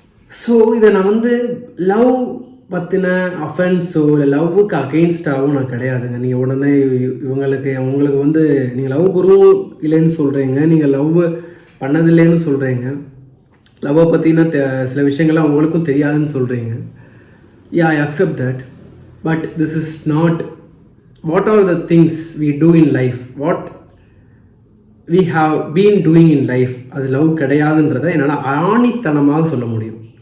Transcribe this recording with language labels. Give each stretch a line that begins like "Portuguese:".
Tamil: So இதை நான் வந்து லவ் பற்றின அஃபென்ஸோ இல்லை லவ்வுக்கு அகெயின்ஸ்டாகவும் நான் கிடையாதுங்க. நீங்கள் உடனே உங்களுக்கு வந்து நீங்கள் லவ் குருவும் இல்லைன்னு சொல்கிறீங்க, நீங்கள் லவ் பண்ணதில்லைன்னு சொல்கிறீங்க, லவ்வை பற்றின சில விஷயங்கள்லாம் உங்களுக்கும் தெரியாதுன்னு சொல்கிறீங்க.
English: I accept that. But this is not what are the things we do in life, what we have been doing in life.
Tamil: அது லவ் கிடையாதுன்றதை என்னால் ஆணித்தனமாக சொல்ல முடியும்.